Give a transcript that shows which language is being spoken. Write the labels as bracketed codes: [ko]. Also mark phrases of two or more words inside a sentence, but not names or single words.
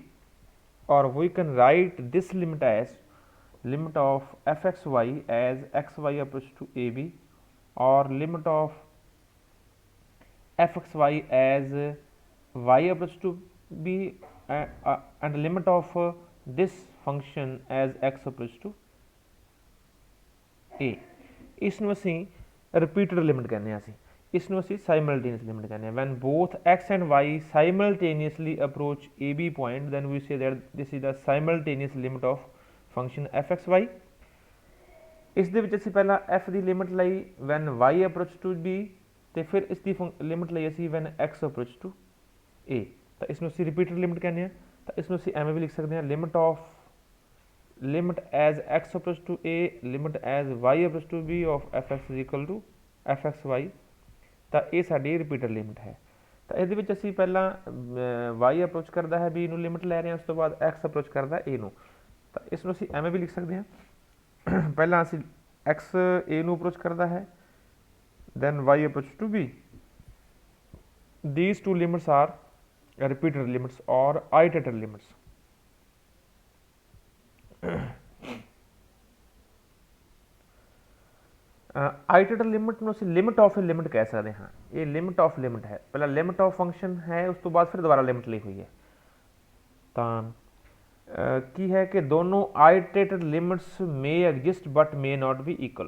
[en] Or we can write this limit as limit of fxy as xy approach to ab, or limit of fxy as y approach to b, and limit of this function as x approach to a. [pa] इसनूं ਅਸੀਂ [en] repeated limit [pa] ਕਹਿੰਦੇ ਹਾਂ। इसनूं ਅਸੀਂ [en] simultaneous limit [pa] ਕਹਿੰਦੇ ਹਾਂ। [en] when both x and y simultaneously approach ab point, then we say that this is the simultaneous limit of function fxy। [pa] ਇਸ ਦੇ ਵਿੱਚ ਅਸੀਂ ਪਹਿਲਾਂ f ਦੀ ਲਿਮਿਟ ਲਈ [en] when y approach to b, [pa] ਤੇ ਫਿਰ ਇਸ ਦੀ ਲਿਮਿਟ ਲਈ ਅਸੀਂ [en] when x approach to a। [pa] ਤਾਂ ਇਸ ਨੂੰ ਅਸੀਂ [en] repeated limit [pa] ਕਹਿੰਦੇ ਹਾਂ। ਤਾਂ ਇਸ ਨੂੰ ਅਸੀਂ ਐਵੇਂ ਵੀ ਲਿਖ ਸਕਦੇ ਹਾਂ, [en] limit as x approach to a, limit as y approach to b of fx is equal to fxy। [pa] ਤਾਂ ਇਹ ਸਾਡੀ [en] repeated limit [pa] ਹੈ। ਤਾਂ ਇਹਦੇ ਵਿੱਚ ਅਸੀਂ ਪਹਿਲਾਂ y ਅਪਰੋਚ ਕਰਦਾ ਹੈ b ਨੂੰ ਲਿਮਿਟ ਲੈ ਰਹੇ ਹਾਂ, ਉਸ ਤੋਂ ਬਾਅਦ x ਅਪਰੋਚ ਕਰਦਾ a ਨੂੰ। ਤਾਂ ਇਸ ਨੂੰ ਅਸੀਂ ਐਵੇਂ ਵੀ ਲਿਖ ਸਕਦੇ ਹਾਂ, ਪਹਿਲਾਂ ਅਸੀਂ x a ਨੂੰ ਅਪਰੋਚ ਕਰਦਾ ਹੈ, [en] then y approach to b। these two limits are repeated limits or iterated limits। iterative limit [pa] ਨੂੰ ਅਸੀਂ [en] limit of a limit [pa] ਕਹਿ ਸਕਦੇ ਹਾਂ। ਇਹ [en] limit of limit [pa] ਹੈ, ਪਹਿਲਾਂ [en] limit of function [pa] ਹੈ, ਉਸ ਤੋਂ ਬਾਅਦ ਫਿਰ ਦੁਬਾਰਾ ਲਿਮਿਟ ਲਈ ਹੋਈ ਹੈ। ਤਾਂ ਕੀ ਹੈ ਕਿ ਦੋਨੋਂ [en] iterated limits may exist but may not be equal.